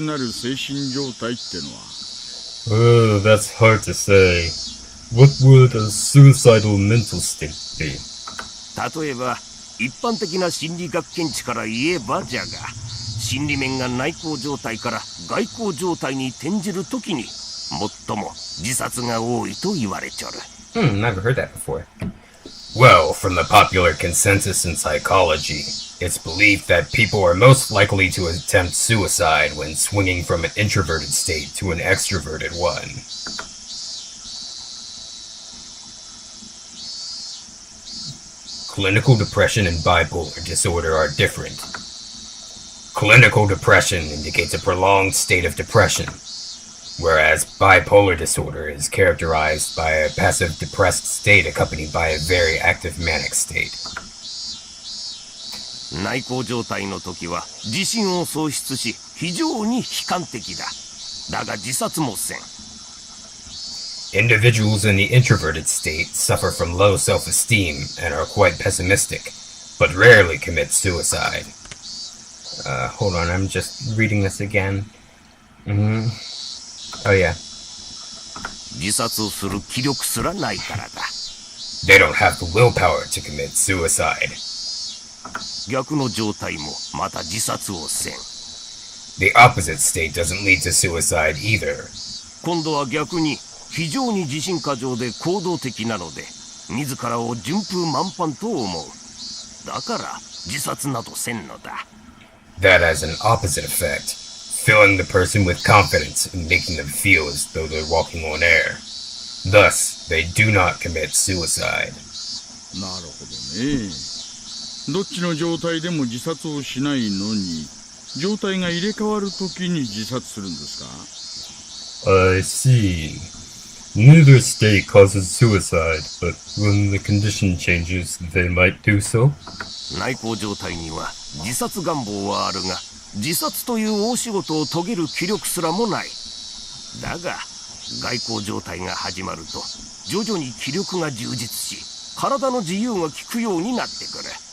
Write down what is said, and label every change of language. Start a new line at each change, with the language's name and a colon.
English: Oh, that's hard to say. What would a suicidal mental state be?
Japanese: 例えば一般的な心理学見地から言えばじゃが、心理面が内向状態から外向状態に転じるときに最も自殺が多いと言われちょる。
English: Never heard that before. Well, from the popular consensus in psychology, it's believed that people are most likely to attempt suicide when swinging from an introverted state to an extroverted one. Clinical depression and bipolar disorder are different. Clinical depression indicates a prolonged state of depression, whereas bipolar disorder is characterized by a passive depressed state accompanied by a very active manic state.
Japanese: 内向状態の時は自信を喪失し非常に悲観的だ。だが自殺もせん。
English: Individuals in the introverted state suffer from low self-esteem and are quite pessimistic, but rarely commit suicide. Hold on, I'm just reading this again. Oh yeah.
Japanese: 自殺をする気力すらないからだ。
English: They don't have the willpower to commit suicide.
Japanese: 逆の状態もまた自殺をせん。
English: The opposite state doesn't lead to suicide either.
Japanese: 今度は逆に非常に自信過剰で行動的なので、自らを順風満帆と思う。だから自殺などせんのだ。
English: That has an opposite effect, filling the person with confidence and making them feel as though they're walking on air. Thus, they do not commit suicide.
Japanese: なるほどね。どっちの状態でも自殺をしないのに、状態が入れ替わるときに自殺するんですか？
English: I see. Neither state causes suicide, but when the condition changes, they might do so.
Japanese: 内向状態には自殺願望はあるが、自殺という大仕事を遂げる気力すらもない。だが外向状態が始まると徐々に気力が充実し、体の自由が利くようになってくる。